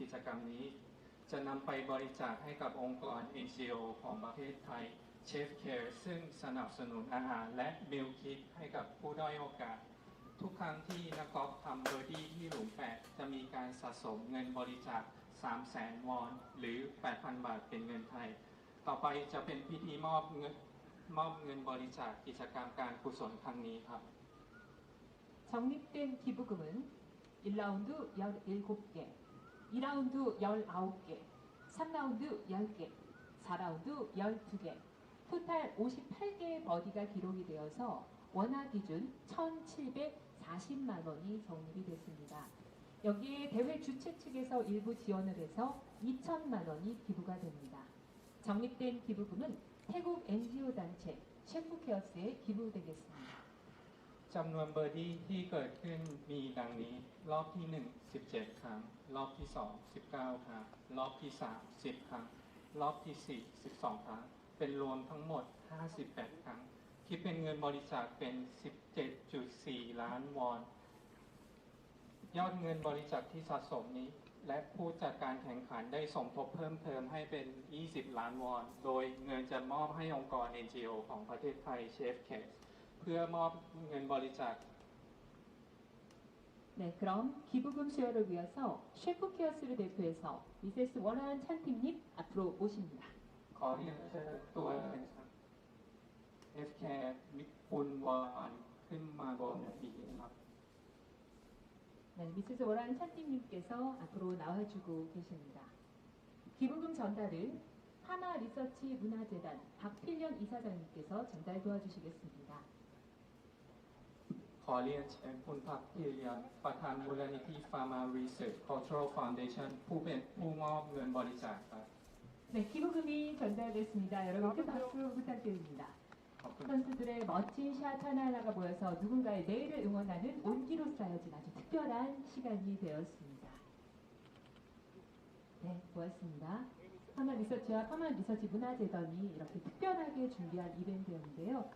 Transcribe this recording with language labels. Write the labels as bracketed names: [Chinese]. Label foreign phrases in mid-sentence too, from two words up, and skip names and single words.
[Thai] จกรรมนี้ จะนำไปบริจาคให้กับองค์กร NGO ของประเทศไทย Chef Care ซึ่งสนับสนุนอาหารและมิลคิดให้กับผู้ด้อยโอกาส ทุกครั้งที่นักกอล์ฟทำเบอร์ดี้ที่หลุม 8 จะมีการสะสมเงินบริจาค 300,000 วอน หรือ 8,000 บาทเป็นเงินไทย ต่อไปจะเป็นพิธีมอบเงินบริจาคกิจกรรมการกุศลครั้งนี้ครับ [Korean] 적립된 기부금은 1라운드 17개, 2라운드 19개, 3라운드 10개, 4라운드 12개, 토탈 58개의 버디가 기록이 되어서 원화 기준 1,740만 원이 적립이 됐습니다. 여기에 대회 주최 측에서 일부 지원을 해서 2천만 원이 기부가 됩니다. 적립된 기부금은 태국 NGO 단체 셰프케어스에 기부되겠습니다. [Thai] จำนวนเบอร์ดี้ที่เกิดขึ้นมีดังนี้ รอบที่ 1 17 ครั้ง รอบที่ 2 19 ครั้ง รอบที่ 3 10 ครั้ง รอบที่ 4 12 ครั้ง เป็นรวมทั้งหมด 58 ครั้ง คิดเป็นเงินบริจาคเป็น 17.4 ล้านวอน ยอดเงินบริจาคที่สะสมนี้ และผู้จัดการแข่งขันได้สมทบเพิ่มเติมให้เป็น 20 ล้านวอน โดยเงินจะมอบให้องค์กร NGO ของประเทศไทย Chef Care เพื่อมอบเงินบริจาค [Korean] 네, 그럼 기부금 수여를 위해서 셰프케어스를 대표해서 미세스 원하은 찬팀님 앞으로 모십니다. [Thai] ขอเรียนเชิญตัวเป็นFK มิคุณวานขึ้นมาบนเวทีครับ [Korean] 네, 미세스 워란 찬님께서 앞으로 나와주고 계십니다. 기부금 전달은 하나 리서치 문화재단 박필련 이사장님께서 전달 도와주시겠습니다. [Thai] ขอเรียนเชิญคุณพักพิริยะประธานมูลนิธิ Pharma Research Cultural Foundation ผู้เป็นผู้มอบเงินบริจาคครับ [Korean] 네, 기부금이 전달됐습니다. 여러분 큰 박수 부탁드립니다. [Thai] ขอบคุณ [Korean] 선수들의 멋진 샷 하나하나가 모여서 누군가의 내일을 응원하는 온기로 쌓여진 아주 특별한 시간이 되었습니다. 네, 고맙습니다. 파마 리서치와 파마 리서치 문화재단이 이렇게 특별하게 준비한 이벤트였는데요.